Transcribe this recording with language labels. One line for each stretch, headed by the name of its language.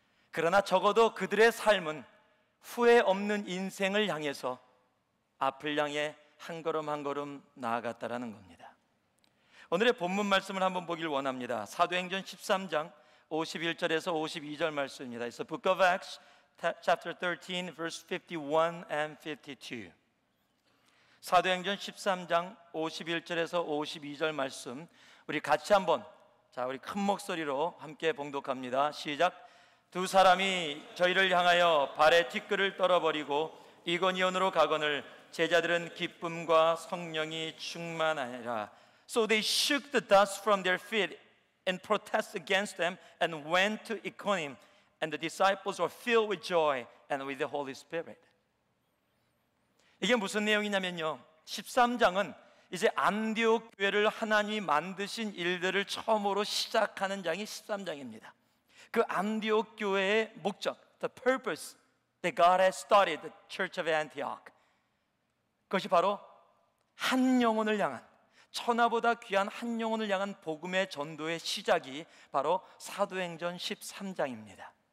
Korean: 그러나 적어도 그들의 삶은 후회 없는 인생을 향해서 앞을 향해 한 걸음 한 걸음 나아갔다라는 겁니다. 오늘의 본문 말씀을 한번 보길 원합니다. 사도행전 13장 51절에서 52절 말씀입니다.
English: It's the book of Acts, chapter 13, verse 51 and 52.
Korean: 사도행전 13장 51절에서 52절 말씀 우리 같이 한번, 우리 큰 목소리로 함께 봉독합니다. 시작. 두 사람이 저희를 향하여 발에 티끌을 떨어버리고 이고니온으로 가거늘 제자들은 기쁨과 성령이 충만하니라.
English: So they shook the dust from their feet and protested against them and went to Iconium, and the disciples were filled with joy and with the Holy Spirit.
Korean: 이게 무슨 내용이냐면요, 13장은 이제 안디옥 교회를 하나님이 만드신 일들을 처음으로 시작하는 장이 13장입니다. 그 안디옥 교회의 목적,
English: the purpose that God has started the Church of Antioch,
Korean: 그것이 바로 한 영혼을 향한, 천하보다 귀한 한 영혼을 향한 복음의 전도의 시작이 바로 사도행전 13장입니다.